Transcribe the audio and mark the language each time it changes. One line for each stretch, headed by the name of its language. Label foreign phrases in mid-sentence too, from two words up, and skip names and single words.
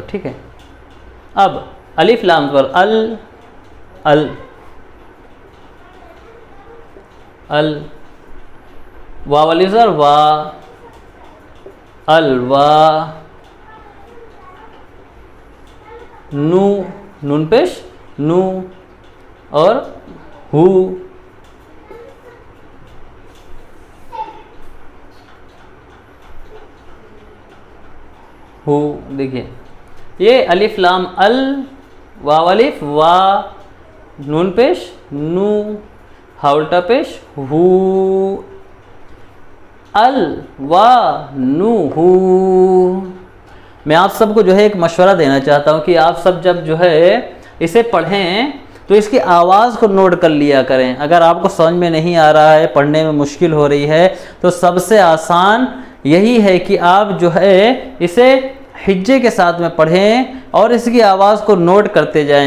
Urdu: ٹھیک ہے، اب الف لام زبر ال، ال، ال, अल, واؤ الف زبر وا، الوا، نو، نون پیش نو، اور ہو. ہو دیکھیے، یہ الف لام ال، واؤ الف وا، نون پیش نو، ہا الٹا پیش ہو، ال وا نو ہو. میں آپ سب کو جو ہے ایک مشورہ دینا چاہتا ہوں کہ آپ سب جب جو ہے اسے پڑھیں تو اس کی آواز کو نوٹ کر لیا کریں. اگر آپ کو سمجھ میں نہیں آ رہا ہے، پڑھنے میں مشکل ہو رہی ہے، تو سب سے آسان یہی ہے کہ آپ جو ہے اسے ہجے کے ساتھ میں پڑھیں اور اس کی آواز کو نوٹ کرتے جائیں.